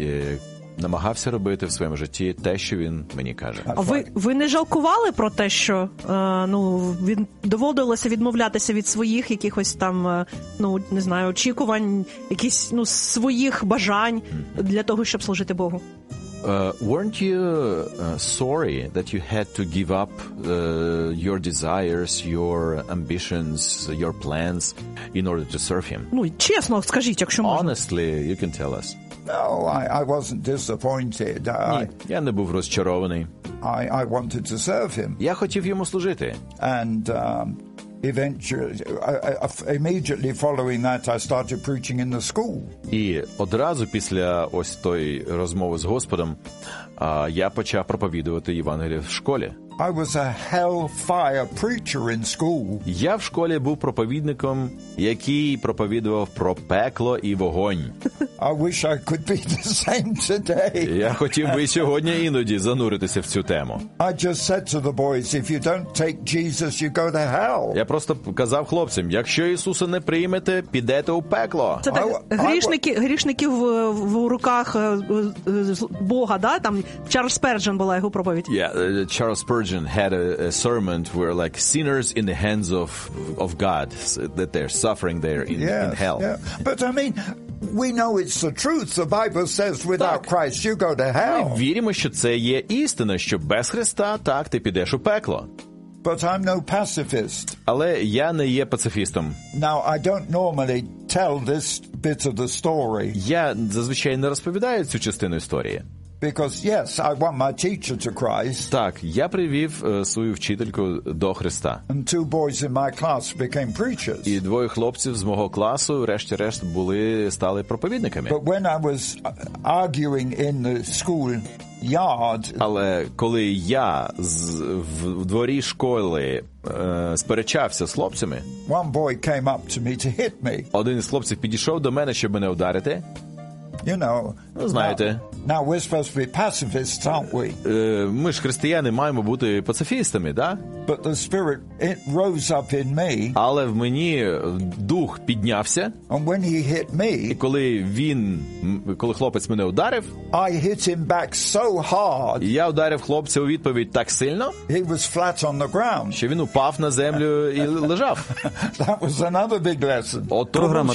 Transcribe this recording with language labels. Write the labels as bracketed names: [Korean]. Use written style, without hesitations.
[Ukrainian] І намагався робити в своєму житті те, що він мені каже. А ви не жалкували про те, що він доводилося відмовлятися від своїх якихось там, не знаю, очікувань, якісь своїх бажань для того, щоб служити Богу? [English] Weren't you sorry that you had to give up your desires, your ambitions, your plans in order to serve him? [Ukrainian] Чесно скажіть, якщо можна. [English] Honestly, you can tell us. No, I wasn't disappointed. [Ukrainian] Я не був розчарований. [English] I wanted to serve him. [Ukrainian] Я хотів йому служити. [English] And eventually, immediately following that, I started preaching in the school. [Ukrainian] І одразу після ось тої розмови з Господом, я почав проповідувати Євангеліє в школі. [English] I was a hellfire preacher in school. [Ukrainian] Я в школі був проповідником, який проповідував про пекло і вогонь. [English] I wish I could be the same today. [Ukrainian] Я хотів би сьогодні іноді зануритися в цю тему. [English] I just said to the boys, if you don't take Jesus, you go to hell. [Ukrainian] Я просто казав хлопцям: якщо Ісуса не приймете, підете у пекло. Це так, грішників в руках Бога, да? Там Чарльз Спердженом була його проповідь. [English] Yeah, Чарльз Spurgeon had a sermon where like sinners in the hands of God, that they're suffering there in hell. Yeah. But I mean, we know it's the truth. The Bible says without [Ukrainian] так, [English] Christ you go to hell. [Ukrainian] Ми віримо, що це є істина, що без Христа так ти підеш у пекло. [English] But I'm no pacifist. [Ukrainian] Але я не є пацифістом. [English] Now I don't normally tell this bit of the story. [Ukrainian] Я зазвичай не розповідаю цю частину історії. [English] Because yes, I want my teacher to Christ. [Ukrainian] Так, я привів свою вчительку до Христа. [English] And two boys in my class became preachers. [Ukrainian] І двоє хлопців з мого класу врешті-решт стали проповідниками. [English] But when I was arguing in the school yard, [Ukrainian] але коли я в дворі школи сперечався з хлопцями, [English] one boy came up to me to hit me. [Ukrainian] Один із хлопців підійшов до мене, щоб мене ударити. [English] You know, [Ukrainian] ну, знаєте. [English] Now we're supposed to be pacifists, aren't we? [Ukrainian] Ми ж християни маємо бути пацифістами, да? [English] But the spirit it rose up in me. [Ukrainian] Але в мені дух піднявся. [English] And when he hit me. [Ukrainian] І коли він, коли хлопець мене ударив, [English] I hit him back so hard. [Ukrainian] Я ударив хлопця у відповідь так сильно. [English] He was flat on the ground. [Ukrainian] Що він упав на землю і лежав. [English] That was another big lesson. [Ukrainian] От програма